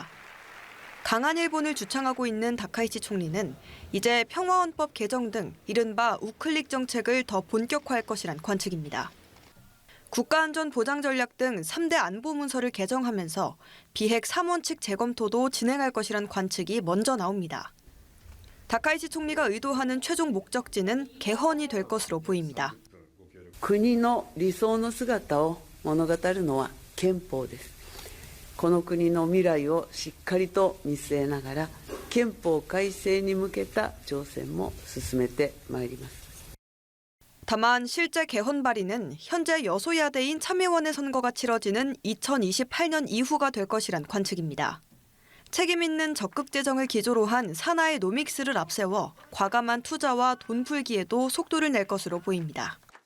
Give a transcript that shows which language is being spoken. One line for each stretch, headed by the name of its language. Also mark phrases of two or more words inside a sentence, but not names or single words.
Korean: 강한 일본을 주창하고 있는 다카이치 총리는 이제 평화헌법 개정 등 이른바 우클릭 정책을 더 본격화할 것이란 관측입니다. 국가안전보장전략 등 3대 안보문서를 개정하면서 비핵 3원칙 재검토도 진행할 것이란 관측이 먼저 나옵니다. 다카이치 총리가 의도하는 최종 목적지는 개헌이 될 것으로 보입니다.
Japanese: 国の理想の姿を物語るのは憲法です。この国の未来をしっかりと見据えながら憲法改正に向けた挑戦も進めてまいります。
Korean: 다만 실제 개헌 발의는 현재 여소야대인 참여원의 선거가 치러지는 2028년 이후가 될 것이란 관측입니다. 책임 있는 적극 재정을 기조로 한 산하의 노믹스를 앞세워 과감한 투자와 돈 풀기에도 속도를 낼 것으로 보입니다.